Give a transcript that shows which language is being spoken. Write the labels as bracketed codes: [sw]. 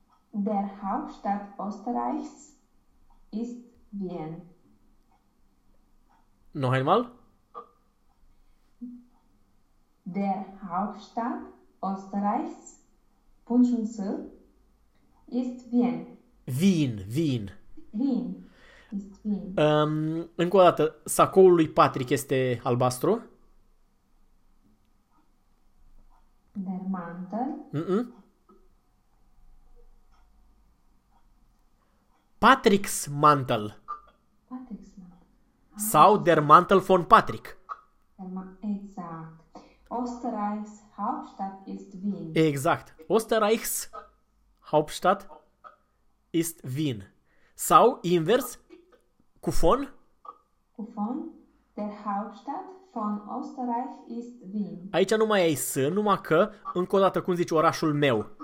[de] Der Hauptstadt Österreichs ist Wien. Noch einmal? Der Hauptstadt Österreichs, Punschunzel, ist Wien. Wien. Wien ist Wien. [ro] Încă o dată, sacoul lui Patrick este albastru? [de] Der Mantel. Mm-mm. Patrick's Mantel. [ro] Sau [de] der Mantel von Patrick. [ro] Exact. [de] Österreichs Hauptstadt ist Wien. [ro] Exact. [de] Österreichs Hauptstadt ist Wien. [ro] Sau invers, cufon. [de] Von der Hauptstadt von Österreich ist Wien. [ro] Aici nu mai ai S, numai că, încă o dată, cum zici, orașul meu.